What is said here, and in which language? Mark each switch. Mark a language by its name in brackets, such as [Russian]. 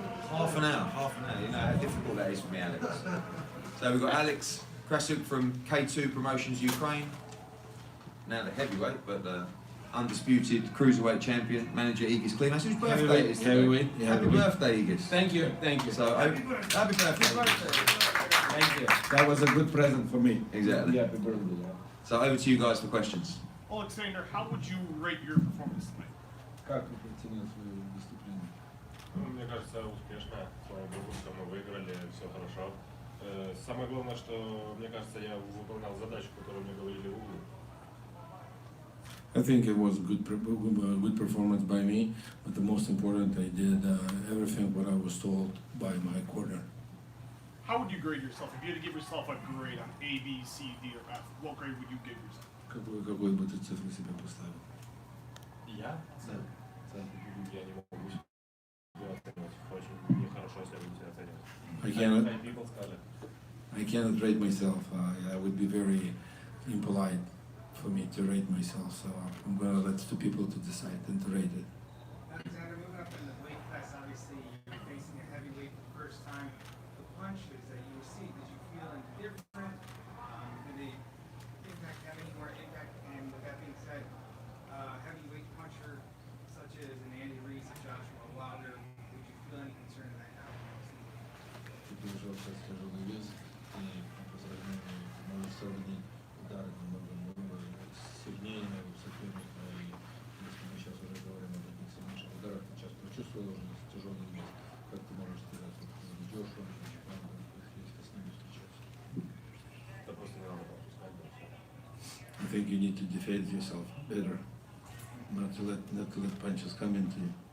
[English] Half an hour, you know how difficult that is for me, Alex. So we've got Alex Krasuk from K2 Promotions Ukraine, now the heavyweight, but the undisputed cruiserweight champion, manager Igis Klimas, whose birthday it is today. Happy birthday, Igis. Thank you. So, happy birthday. Thank you. That was a good present for me. Exactly. Happy birthday. So over to you guys for questions. Oleksandr, how would you rate your performance tonight? [Russian] Как вы оценили свою дисциплину? Мне кажется, успешно. Слава богу, что мы выиграли, все хорошо. Самое главное, что, мне кажется, я выполнял задачу, которую мне говорили в углу. [English] I think it was a good performance by me, but the most important, I did everything what I was told by my corner. How would you grade yourself? If you had to give yourself a grade on A, B, C, D, or F, what grade would you give yourself? [Russian] Какой бы ты цифру себе поставил? Я? Я не могу оценивать. Очень нехорошо себя будете оценивать. [English] I cannot rate myself. I would be very impolite for me to rate myself. So I'm gonna let two people to decide and to rate it. Alexander, moving up in the weight class, obviously you're facing a heavyweight for the first time. The punches that you received, did you feel any different? Did they have any more impact? And with that being said, heavyweight puncher such as an Andy Reese, a Joshua Wilder, would you feel any concern in that now? [Russian] Теперь уже вообще тяжелый вес, и по сравнению можешь сравнить удары намного сильнее соперника. И если мы сейчас уже говорим о таких сильнейших ударах, ты сейчас почувствовал уже тяжелый вес. Как ты можешь сказать, вот идешь, если с ними встречаться? Это просто не надо пропускать, да, все. [English] I think you need to defend yourself better, not to let punches come into you.